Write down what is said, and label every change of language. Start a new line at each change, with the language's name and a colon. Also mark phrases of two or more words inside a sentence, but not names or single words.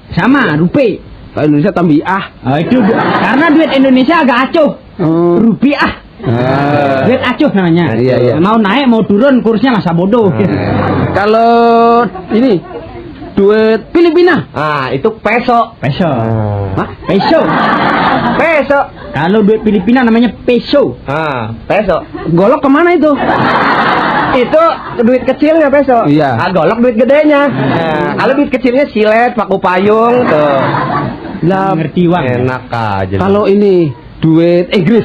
Indonesian: Sama, rupiah. Kayak Indonesia tambiah. Itu karena duit Indonesia agak acuh. Rupiah. Duit acuh namanya. Iya. Mau naik mau turun kursnya masa bodoh. Kalau ini duit Filipina. Itu peso. Peso. Hah? Peso. Kalau duit Filipina namanya peso. Peso. Golok kemana itu? Itu duit kecilnya peso. Iya. Golok duit gedenya. Kalau duit kecilnya silet, paku payung tuh. Lah, ngerti uang. Enak aja. Kalau ini duit Inggris.